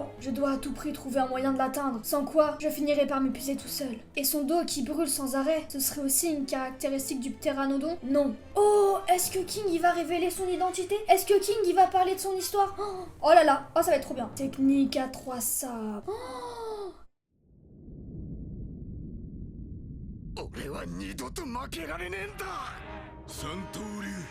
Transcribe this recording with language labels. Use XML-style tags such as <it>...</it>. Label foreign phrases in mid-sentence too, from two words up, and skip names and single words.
<fr>Je dois à tout prix trouver un moyen de l'atteindre, sans quoi je finirai par m'épuiser tout seul. Et son dos qui brûle sans arrêt, ce serait aussi une caractéristique du ptéranodon? Non. Oh, est-ce que King il va révéler son identité? Est-ce que King il va parler de son histoire? Oh là là, oh ça va être trop bien. Technique à 3 sabres. Oh.</fr> <ja>俺は二度と負けられねえんだ。三刀流。</ja>